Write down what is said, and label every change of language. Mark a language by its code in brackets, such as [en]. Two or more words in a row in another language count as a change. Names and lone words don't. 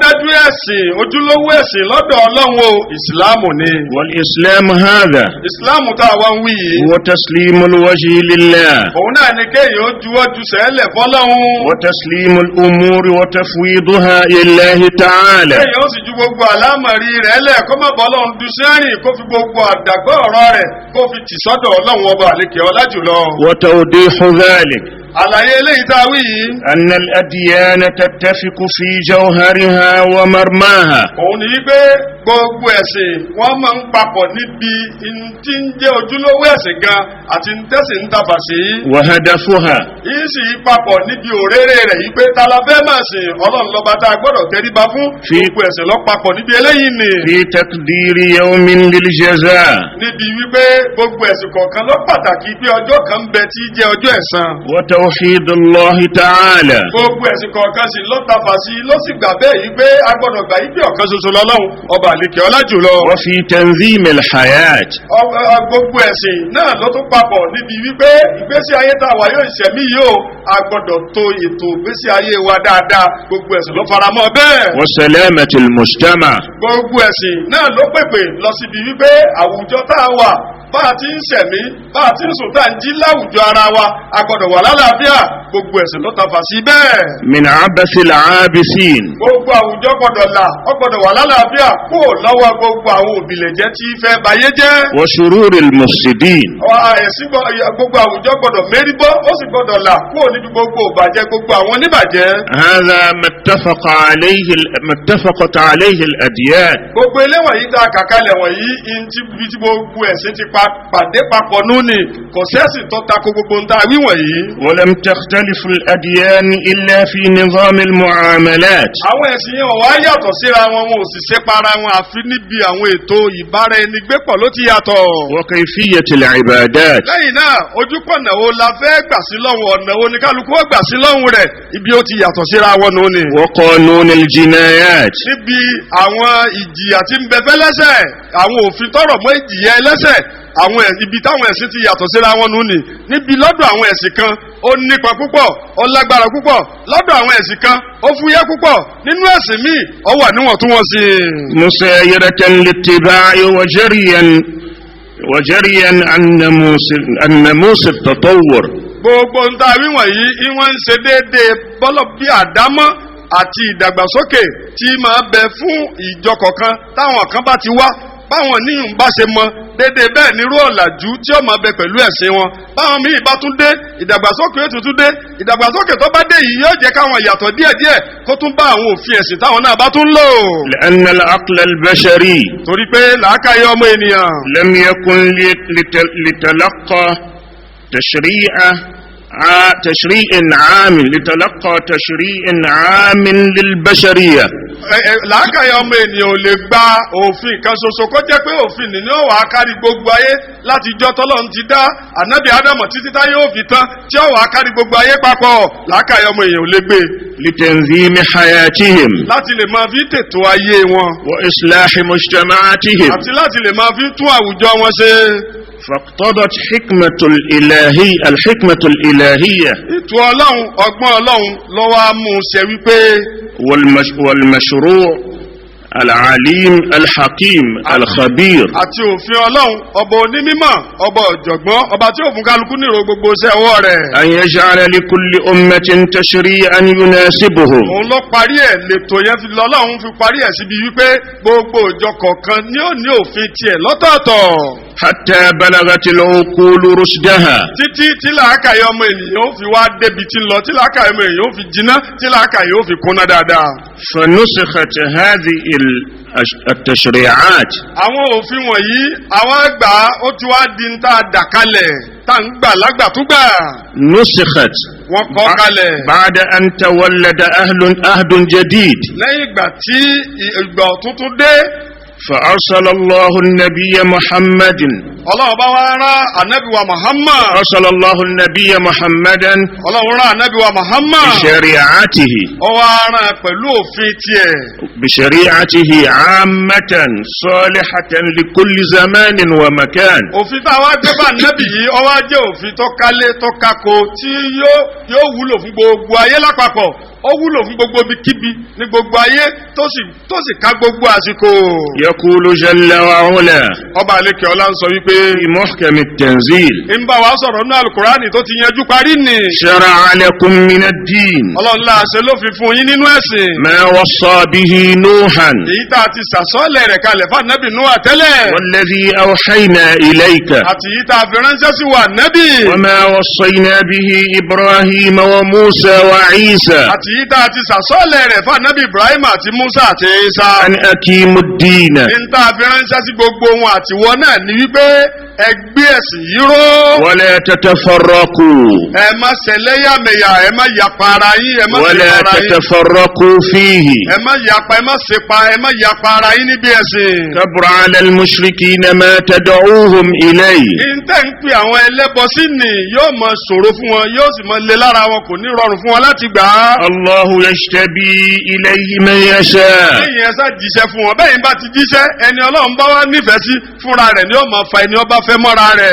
[ar] والإسلام هذا هو تسليم الوجه لله وتسليم الأمور وتفويضها لله تعالى وتوضيح ذلك [yo] àlàyé eléyìí tá a wí yìí. [ar] أن الأديان تتفق في جوهرها ومرماها. [yo] òun ni wípé gbogbo ẹ̀sìn wọ́n máa ń papọ̀ níbi tí ń jẹ́ ojúlówó ẹ̀sìn gan àti tẹ́sìn ń tafà sí. [ar] وهدفها. [yo] yìí sì papọ̀ níbi òréré rẹ̀ yìí pé ta la fẹ́ máa sìn ọlọ́run lọ́ba tá a gbọ́dọ̀ tẹríba fún. gbogbo ẹ̀sìn lọ papọ̀ níbi eléyìí ni. [ar] في تقدير يوم للجزاء. [yo] níbi wípé gbogbo ẹ̀sìn kọ̀ọ̀kan ló pàtàkì pé ọjọ́ kan ń bẹ tí jẹ́ ọjọ́ ẹ̀san. [ar] وتوحيد الله تعالى. [yo] gbogbo ẹ̀sìn kọ̀ọ̀kan sì ló tafà sí ló sì gbà bẹ́ẹ̀ yìí pé a gbọ́dọ̀ gbà yí pé ọ̀kan ṣoṣo lọ́lọ́run ọba àlekè ọlá jùlọ. [ar] وفي تنظيم الحياة. [yo] gbogbo ẹ̀sìn náà ló tún papọ̀ níbi wípé ìgbésí ayé tá a wà yóò ìṣẹ̀mí yìí o a gbọ́dọ̀ tó ètò ìgbésí ayé wa dáadáa gbogbo ẹ̀sìn ló faramọ́ bẹ́ẹ̀. [ar] وسلامة المجتمع. [yo] gbogbo ẹ̀sìn náà ló pèpè lọ síbi wípé àwùjọ tá a wà bá a ti ń ṣẹ̀mí bá a ti ń sùn tá a ń jí láwùjọ ara wa a gbọ́dọ̀ wà lálàáfíà gbogbo ẹ̀sìn ló tafà sí bẹ́ẹ̀. [ar] من عبث العابثين. [yo] gbogbo àwùjọ gbọ́dọ̀ là ó gbọ́dọ̀ wà lálàáfíà kó lọ́wọ́ gbogbo àwọn òbílẹ̀jẹ́ tí fẹ́ bayé jẹ́. [ar] وشرور المفسدين. [yo] ẹ̀sìn gbogbo àwùjọ gbọ́dọ̀ mérí bọ́ ó sì gbọ́dọ̀ là kó níbi gbogbo ìbàjẹ́ gbogbo àwọn oníbàjẹ́. [ar] هذا ما اتفقت عليه الأديان. [yo] gbogbo eléwọ̀n yìí tá a kàkálẹ̀ wọ̀nyí ibi tí gbogbo ẹ̀sìn ti pàdé papọ̀ núni kò sẹ́sìn tó tako gbogbo ń ta wíwọ̀nyí. [ar] ولم تختلف الأديان إلا في نظام المعاملات. [yo] àwọn ẹ̀sìn yẹn wá yàtọ̀ síra wọn wọn ò sì ṣe para wọn àfi níbi àwọn ètò ìbára ẹni gbé pọ̀ ló ti yàtọ̀. [ar] وكيفية العبادات. [yo] lẹ́yìn náà ojúkọ̀nà wo la fẹ́ gbà sí lọ́hùn ọ̀nà wo ni kálukú ó gbà sí lọ́hùn rẹ̀ ibi ó ti yàtọ̀ síra wọn nù ni. [ar] وقانون الجنايات. [yo] níbi àwọn ìjìyà tí ń bẹ fẹ́lẹ́ṣẹ̀ àwọn òfin tọrọ mọ́ ìjìyà ẹlẹ́ṣẹ̀ àwọn ibi táwọn ẹ̀sìn ti yàtọ̀ síra wọn nù ni. níbi lọ́dọ̀ àwọn ẹ̀sìn kan ó nípa púpọ̀ ó lágbára púpọ̀ lọ́dọ̀ àwọn ẹ̀sìn kan ó fúyẹ́ púpọ̀ nínú ẹ̀sìn míì ó wà níwọ̀ntúnwọ̀nsì. [ar] مسايرة لاتباع وجريا عن ناموس التطور. [yo] gbogbo ń ta wíwọ̀nyí ìwọ̀n ń ṣe déédéé bọ́lọ̀ bí àdámọ́ àti ìdàgbàsókè tí máa bẹ fún ìjọ kọ̀ọ̀kan táwọn kan bá ti wá báwọn níyùn bá ṣe mọ déédéé bẹ́ẹ̀ nírú ọ̀làjú tí ó máa bẹ pẹ̀lú ẹ̀sìn wọn báwọn míì bá tún dé ìdàgbàsókè ó tún dé ìdàgbàsókè tó bá dé yìí yóò jẹ́ káwọn ìyàtọ̀ díẹ̀díẹ̀ kó tún bá àwọn òfin ẹ̀sìn táwọn náà bá tún lò. [ar] لأن العقل البشري [yo] torí pé làákàyè ọmọ ènìyàn. [ar] لم يكن لتلقى تشريع عام لتلقى تشريع عام للبشرية. [yo] làákàyè ọmọ ènìyàn ò lè gba òfin kan ṣoṣo kó jẹ́ pé òfin nìyẹn wà á kárí gbogbo ayé láti jọ́ tọ́lọ́run ti dá ànábì ádámù títí táyé ó fi tán tí ó wà á kárí gbogbo ayé papọ̀ làákàyè ọmọ ènìyàn ò lè gbé. [ar] لتنظيم حياتهم. [yo] láti lè máa fi tètò ayé wọn. [ar] وإصلاح مجتمعاتهم. [yo] àti láti lè máa fi tún àwùjọ wọn ṣe. [ar] فاقتضت الحكمة الإلهية. [yo] ètò ọlọ́run ọgbọ́n ọlọ́run ló wá mú ṣe wípé. [ar] والمشروع العليم الحكيم الخبير. [yo] àti òfin ọlọ́run ọba onímọ̀ ọba ọ̀jọ̀gbọ́n ọba tí òfin kálukú nírò gbogbo iṣẹ́ ọwọ́ rẹ̀. [ar] أن يجعل لكل أمة تشريعا يناسبهم. [yo] òun ló parí ẹ̀ lẹ́tọ̀ yẹn fi lọ́lọ́run fi parí ẹ̀ síbi wípé gbogbo ìjọ kọ̀ọ̀kan ni ó ní òfin tiẹ̀ lọ́tọ̀ọ̀tọ̀. [ar] حتى بلغت العقول رشدها. [yo] títí tí làákàyè ọmọ ènìyàn ó fi wá débi tí ń lọ tí làákàyè ọmọ ènìyàn ó fi jiná tí làákàyè ó fi kúnná dáadáa. [ar] فنسخت هذه التشريعات. [yo] àwọn òfin wọ̀nyí àwọn àgbà ó ti wá di ń tá a dà kalẹ̀ tá ń gbà lágbàtúgbà. [ar] نسخت. [yo] wọ́n kọ́ kalẹ̀. [ar] بعد أن تولد أهد جديد. [yo] lẹ́yìn ìgbà tí ìgbà tuntun dé. [ar] فأرسل الله النبي محمد. [yo] ọlọ́run bá wá rán ànábì wa Muhammad. [ar] أرسل الله النبي محمدا. [yo] ọlọ́run rán ànábì wa Muhammad. [ar] بشريعته. [yo] ó wá rán pẹ̀lú òfin tiẹ̀. [ar] بشريعته عامة صالحة لكل زمان ومكان. [yo] òfin tá a wá gbé bá ànábì yìí ó wá jẹ́ òfin tó kálé tó kákó tí yóò wúlò fún gbogbo ayé lápapọ̀ ó wúlò fún gbogbo ibikíbi ní gbogbo ayé tó sì ká gbogbo àsìkò. [ar] يقول جل وعلا. [yo] ọba àlekè ọlá ń sọ wípé. wípé. [ar] في محكم التنزيل [yo] ń bá wa sọ̀rọ̀ nínú alukurani tó ti yanjú parí ni. [ar] شرع لكم من الدين [yo] ọlọ́run láàṣẹ ló fi fún yín nínú ẹ̀sìn. [ar] ما وصى به نوحا [yo] èyí tá a ti sàsọ́ọ̀lẹ̀ rẹ̀ kalẹ̀ fún ànábì Núhà tẹ́lẹ̀. [ar] والذي أوحينا إليك [yo] àti èyí tá a fi ránṣẹ́ sí wa ànábì. [ar] وما وصينا به إبراهيم وموسى وعيسى [yo] àti èyí tá a ti sàsọ́ọ̀lẹ̀ rẹ̀ fún ànábì Ibrahim àti Musa àti Isa. [ar] أن أقيموا الدين [yo] ń tá a fi ránṣẹ́ sí gbogbo wọn àtiwọ́ náà ní wípé ẹgbẹ́ ẹ̀sìn yìí ró. [ar] ولا تتفرقوا [yo] ẹ má ṣẹlẹ́yàmẹ̀yà ẹ má yapa ara yín ẹ má [ar] ولا [yo] ṣe para yín. [ar] تتفرقوا فيه [yo] ẹ má yapa ẹ má ṣepa ẹ má yapa ara yín níbi ẹ̀sìn. [ar] كبر على المشركين ما تدعوهم إليه [yo] ìǹtẹ̀ ń pè àwọn ẹlẹ́bọ sí ni yóò mọ ṣòro fún wọn yóò sì mọ lé lára wọn kò ní rọrùn fún wọn láti gbà á. [ar] الله يجتبي إليه من يشاء [yo] lẹ́yìn ẹ̀sà jíṣẹ́ fún wọn bẹ́ẹ̀ ni bá ti jíṣẹ́ ẹni ọlọ́run bá wá nífẹ̀ẹ́ sí fúnra rẹ̀ ni ó máa fa ẹni ọba fẹ́ mọ́ra rẹ̀.